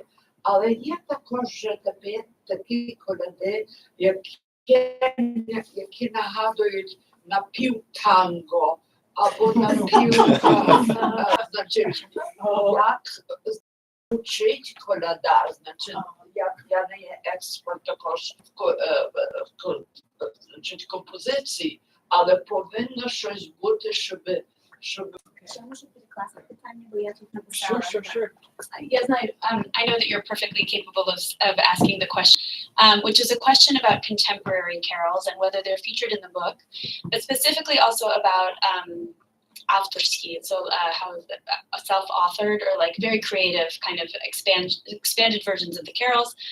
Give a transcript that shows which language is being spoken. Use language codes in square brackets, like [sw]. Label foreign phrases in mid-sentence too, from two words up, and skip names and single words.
[uk] Але є також такі коляди, які нагадують напівтанго або значить, як звучить коляда, значить, як я не є експерт також в композиції, але повинно щось бути, щоб [pl] klasa pytanie, bo ja tu [en] Sure, [pl] napisałam. [en] sure. Yes, I know that you're perfectly capable of asking the question, which is a question about contemporary carols and whether they're featured in the book, but specifically also about авторские, so how self-authored or like very creative kind of expanded versions of the carols.